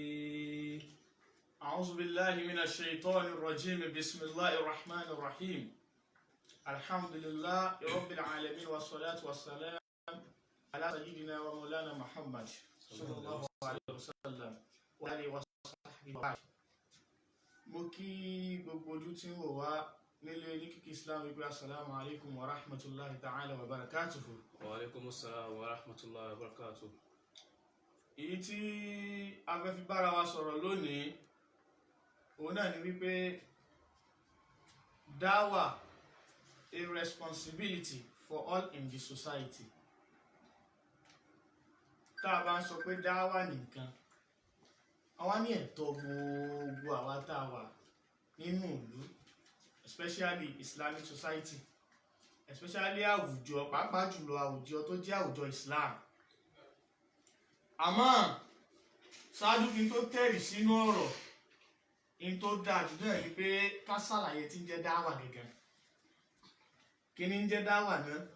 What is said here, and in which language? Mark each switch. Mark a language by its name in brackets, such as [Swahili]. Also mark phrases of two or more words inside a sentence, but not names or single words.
[Arabic] أعوذ بالله من الشيطان الرجيم. بسم الله الرحمن الرحيم. الحمد لله رب العالمين والصلاة والسلام على سيدنا ومولانا محمد صلى الله عليه وسلم وآله وصحبه وبعد. [Yoruba] mo kí gbogbo ojú tí ń wò wá nílé ní kíkí islam wípé [Arabic] السلام عليكم ورحمة الله تعالى وبركاته. وعليكم السلام ورحمة الله وبركاته. [Yoruba] èyí tí a fẹ́ fi bára wa sọ̀rọ̀ lónìí òun náà ni wípé dáwà [English] a responsibility for all in the society. [Yoruba] tá a bá ń sọ pé dáwà nìkan àwa ní ẹ̀tọ́ gbogbo àwa tá a wà nínú ìlú, [English] especially Islamic society, [Yoruba] especially àwùjọ, pàápàá jùlọ àwùjọ tó jẹ́ àwùjọ Islam. àmọ́ ṣáájú kí n tó tẹ̀rì sínú ọ̀rọ̀, in tó dáa jù náà ni pé ká ṣàlàyé tí ń jẹ́ dáwà gẹ́gẹ́. kí ni ń jẹ́ dáwà náà?